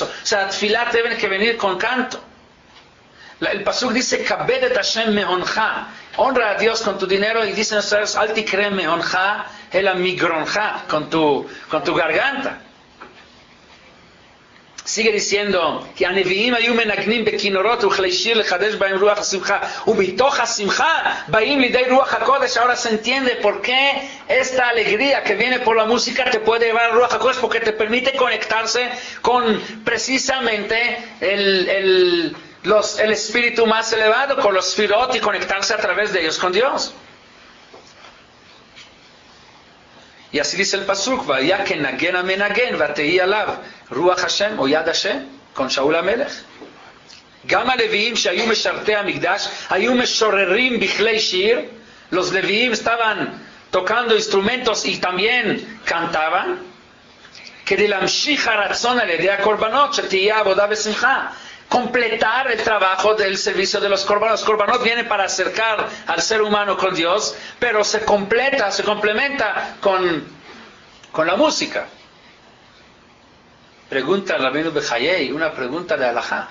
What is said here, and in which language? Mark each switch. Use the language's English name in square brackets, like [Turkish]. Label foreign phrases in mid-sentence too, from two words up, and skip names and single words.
[Spanish] O sea, la tefilá tiene que venir con canto. El pasuk dice, [Hebrew] כבד את השם מהונך. [Spanish] Honra a Dios con tu dinero, y dicen ustedes, [Hebrew] אל תקרי מהונך אלא מגרונך, [Spanish] con tu garganta. Sigue diciendo, [Hebrew] כי הנביאים היו מנגנים בכינורות וכלי שיר לחדש בהם רוח השמחה, ומתוך השמחה באים לידי רוח הקודש. [Spanish] Ahora se entiende por qué esta alegría que viene por la música te puede llevar a [Hebrew] רוח הקודש, [Spanish] porque te permite conectarse con precisamente el espíritu más elevado, con los sfirot, y conectarse a través de ellos con Dios. Y así dice el pasuk, [Hebrew] ויהי כנגן המנגן ותהי עליו רוח השם או יד השם, [Spanish] con Shaul HaMelech. [Hebrew] גם הלוויים שהיו משרתי המקדש היו משוררים בכלי שיר. [Spanish] Los leviim estaban tocando instrumentos y también cantaban. [Hebrew] כדי להמשיך הרצון על ידי הקורבנות שתהיה עבודה בשמחה. [Spanish] Completar el trabajo del servicio de los korbanot. Los korbanot vienen para acercar al ser humano con Dios, pero se complementa con la música. Pregunta Rabbeinu Bechayei, una pregunta de halajá.